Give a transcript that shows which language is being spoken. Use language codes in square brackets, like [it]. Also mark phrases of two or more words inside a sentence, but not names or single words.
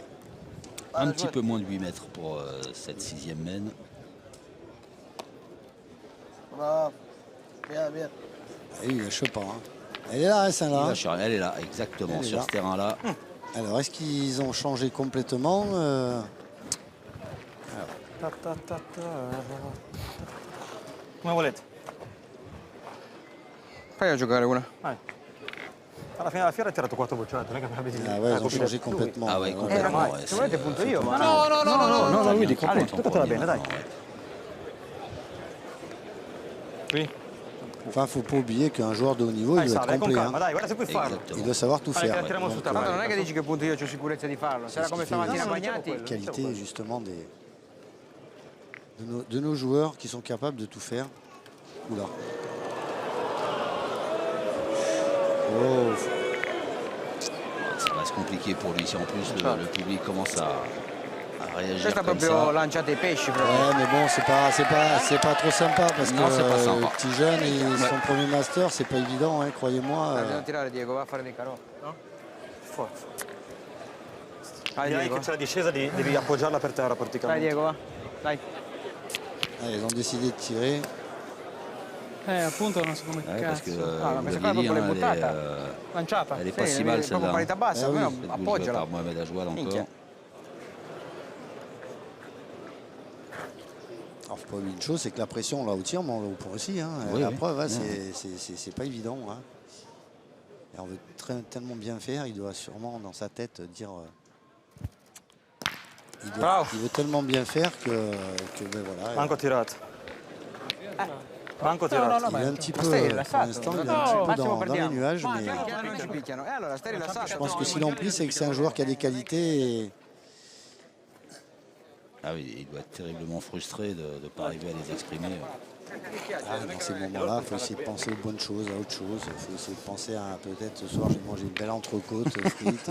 [fr] Un petit peu moins de 8 mètres pour cette 6e mène. Ah oui, il lâche pas. Hein. Elle est là, hein, celle-là. Elle est là, exactement, Elle est sur là. ce terrain-là. Alors, est-ce qu'ils ont changé complètement [it] Come volete? Fai a giocare una. Alla fine della fiera ha tirato 4 bocciate, non è che abbiamo bisogno [fr] Ah ouais, ils ont changé complètement. Ah ouais, complètement. [it] Ma [fr] ouais, [it] se volete punto io, ma No, lui dico, [fr] Allez, [it] toccatela bene, dai. [fr] Qui? Enfin, faut pas oublier qu'un joueur de haut niveau, il [it] Dai, [fr] doit [it] Sara, [fr] être [it] con [fr] complet. [it] calma, [fr] Hein. [it] dai, guarda se puoi farlo. [fr] Il Exactement. doit savoir tout [it] Allez, che [fr] faire. [it] la tiriamo su [fr] Donc, [it] tavola. tanto non è che dici che punto io ho sicurezza di farlo. Se era come stamattina Bagnati. [fr] qualité justement de nos joueurs qui sont capables de tout faire. Oula. Oh. Ça va se compliquer pour lui si en plus le public commence à réagir [it] Questa [fr] comme [it] proprio [fr] ça. [it] lanciate i pesci proprio. [fr] Ouais, mais bon, c'est pas trop sympa parce Non, que c'est pas sympa. le petit jeune et son premier master, c'est pas évident, hein, croyez-moi. [it] Devo tirare Diego, va a fare dei carò. Forza. Dai Direi Diego. che c'è la discesa, devi appoggiarla per terra Dai praticamente. Diego, va. Dai. [fr] Ils ont décidé de tirer. [it] Appunto non so come [fr] Ouais, parce que [it] ma questa [fr] vous [it] qua [fr] l'avez dit, [it] proprio l'hai [fr] hein, [it] buttata. lanciata. [fr] elle est pas [it] Sì, [fr] si mal [it] proprio [fr] celle-là. [it] parità bassa, [fr] Eh oui. [it] almeno [fr] Cette boule jouée [it] appoggiala. [fr] par Mohamed Ajouad [it] Minchia. [fr] encore. Alors, faut pas oublier une chose, c'est que la pression là au tir, mais on l'a au point aussi. Hein. Oui, la oui. preuve, hein, c'est pas évident. Hein. Et on veut tellement bien faire, il doit sûrement dans sa tête dire. Il veut tellement bien faire que ben voilà. [it] Manco tirato. Manco tirato. [fr] Il est un petit peu, [it] stai [fr] pour [it] rilassato? [fr] l'instant, il est un [it] No, [fr] petit peu [it] Massimo, [fr] dans les [it] perdiamo. [fr] nuages, mais [it] Non ci picchiano. E allora stai rilassato. [fr] je pense que s'il en pris, c'est que c'est un joueur qui a des qualités. Et Ah oui, il doit être terriblement frustré de ne pas arriver à les exprimer. dans ces moments-là, il faut essayer de penser aux bonnes choses, à autre chose. Il faut essayer de penser à peut-être ce soir, je vais manger une belle entrecôte, frites.